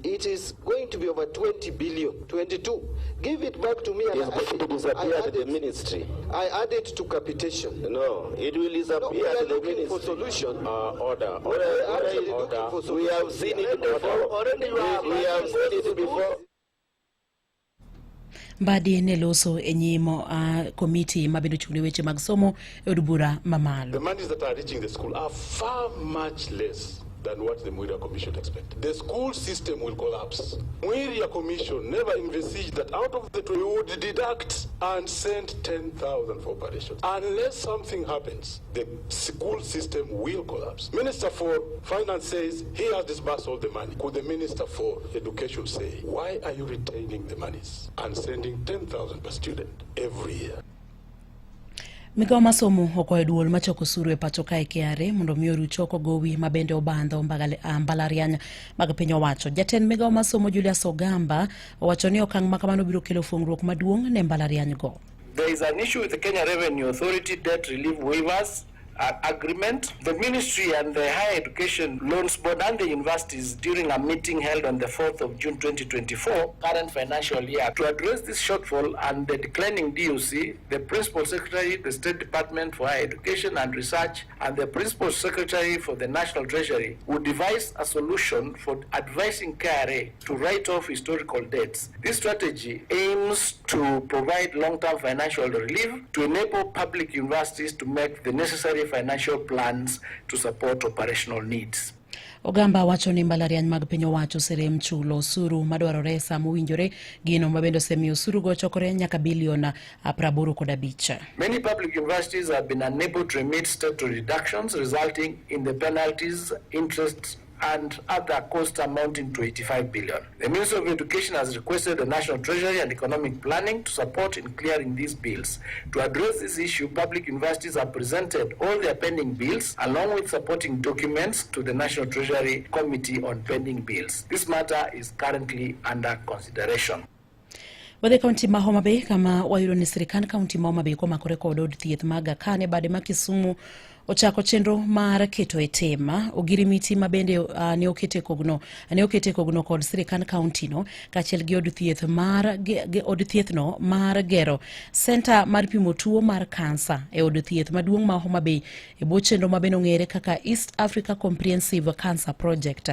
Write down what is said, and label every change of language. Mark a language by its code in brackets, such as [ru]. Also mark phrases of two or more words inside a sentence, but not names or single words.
[en] It is going to be over 20 billion, 22. Give it back to me. And it's going to disappear to the ministry. I add it to capitation. No, it will disappear to the ministry. For solution. Order. We have seen it before. We have seen it before. [luo] Mbadi ne loso e nyimo komiti mabendo chung'ne weche mag somo e od bura mamalo. [en] The monies that are reaching the school are far much less than what the Muiria Commission expected. The school system will collapse. Muiria Commission never envisaged that out of the we would deduct and send 10,000 for operations. Unless something happens, the school system will collapse. Minister for Finance says he has disbursed all the money. Could the Minister for Education say, why are you retaining the monies and sending 10,000 per student every year? [luo] Migawo masomo okwayo duol machoko osuru e pacho kae KRA mondo miyo ruchoko gowi mabende obandho mbalariany mag piny owacho. Jatend migawo masomo Julius Ogamba owacho ni okang' makamano biro kelo fuong'ruok maduong' ne mbalariany go. [en] There is an issue with the Kenya Revenue Authority debt relief waivers agreement. The Ministry and the Higher Education Loans Board and the universities during a meeting held on the 4th of June 2024, current financial year, to address this shortfall and the declining DOC, the Principal Secretary, the State Department for Higher Education and Research, and the Principal Secretary for the National Treasury would devise a solution for advising KRA to write off historical debts. This strategy aims to provide long-term financial relief to enable public universities to make the necessary financial plans to support operational needs. [luo] Ogamba wacho ni mbalariany mag piny owacho serem chulo osuru madwarore sa mowinjore gino mabendo semi osuru go chokore nyaka bilion 85. [en] Many public universities have been unable to remit statutory deductions, resulting in the penalties, interest, and other costs amounting to 85 billion. The Ministry of Education has requested the National Treasury and Economic Planning to support in clearing these bills. To address this issue, public universities have presented all their pending bills along with supporting documents to the National Treasury Committee on Pending Bills. This matter is currently under consideration. [luo] Wadhi kaunti ma Homa Bay kama wayudo ni sirikand kaunti ma Homa Bay komakore kod od thieth mag Kane bade ma Kisumu ochako chenro mar keto e tema ogirimiti mabende ne okete kogno kod sirikand kaunti no kachiel gi od thieth no mar gero center mar pimo tuo mar kansa e od thieth maduong' ma Homa Bay e bo chenro mabende ong'ere kaka East Africa Comprehensive Cancer Project.